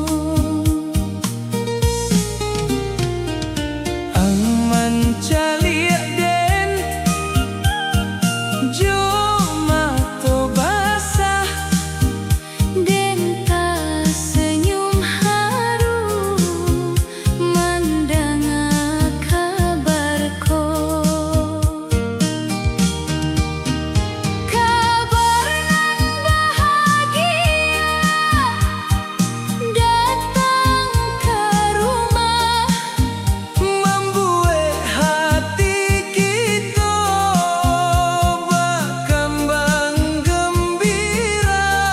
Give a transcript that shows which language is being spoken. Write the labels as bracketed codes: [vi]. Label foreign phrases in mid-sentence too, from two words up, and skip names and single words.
[min] Ang mancaliak den jo mato basah. [id] Denta senyum haru mendengar kabarku. Kabar nan bahagia datang ke rumah, Membuat hati kita berkembang gembira.